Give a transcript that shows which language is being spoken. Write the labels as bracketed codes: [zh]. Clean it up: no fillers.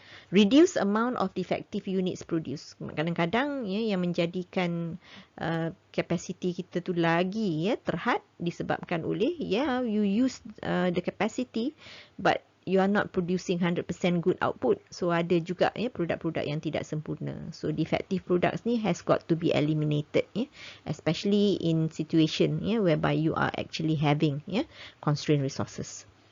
[en] Reduce amount of defective units produced. [ms] Kadang-kadang, ya, yang menjadikan capacity kita tu lagi, ya, terhad disebabkan oleh, ya, [en] you use the capacity but you are not producing 100% good output. [ms] So ada juga ya produk-produk yang tidak sempurna. [en] So defective products ni has got to be eliminated ya, especially in situation ya whereby you are actually having ya constrained resources.